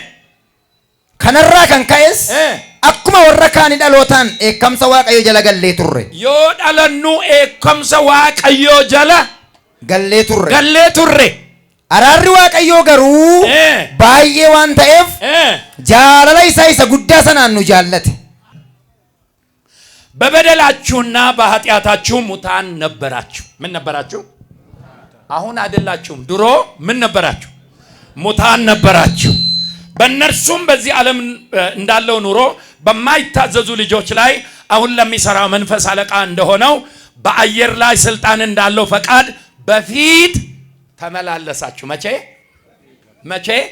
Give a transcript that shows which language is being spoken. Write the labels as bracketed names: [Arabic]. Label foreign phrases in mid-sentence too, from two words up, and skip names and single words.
[Oromo] Kanarraa kan ka'es akkuma warra kaanii dhalootaan eekkamsa waaqayyoo jala gallee turre. Yoo dhalannu eekkamsa waaqayyoo jala gallee turre. Araarri waaqayyoo garuu baay'ee waan ta'eef jaalala isaa isa guddaa sanaan nu jaallate. [Amharic] በበደላችሁና በኃጢአታችሁ ሙታን ነበራችሁ። ምን ነበራችሁ? አሁን አይደላችሁም። ድሮ ምን ነበራችሁ? ሙታን ነበራችሁ። በእነርሱም በዚህ ዓለም እንዳለው ኑሮ በማይታዘዙ ልጆች ላይ አሁን ለሚሰራው መንፈስ አለቃ እንደሆነው በአየር ላይ ስልጣን እንዳለው ፈቃድ በፊት ተመላለሳችሁ። መቼ?